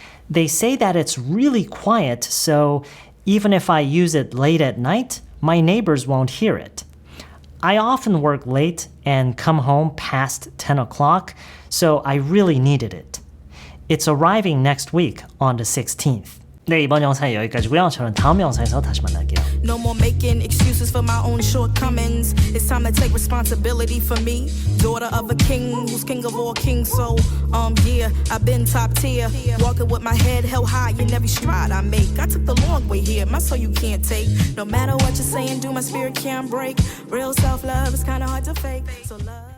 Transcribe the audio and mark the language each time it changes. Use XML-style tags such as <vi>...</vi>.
<en>They say that it's really quiet, so even if I use it late at night, my neighbors won't hear it. I often work late and come home past 10 o'clock, so I really needed it. It's arriving next week on the 16th.</en> <ko>네, 이번 영상은 여기까지고요. 저는 다음 영상에서 다시 만날게요.</ko> <en>No more making excuses for my own shortcomings. It's time to take responsibility for me. Daughter of a king who's king of all kings. So, yeah, I've been top tier. Walking with my head held high in every stride I make. I took the long way here, my soul you can't take. No matter what you're saying, do my spirit can't break. Real self-love is kinda hard to fake. So love</en>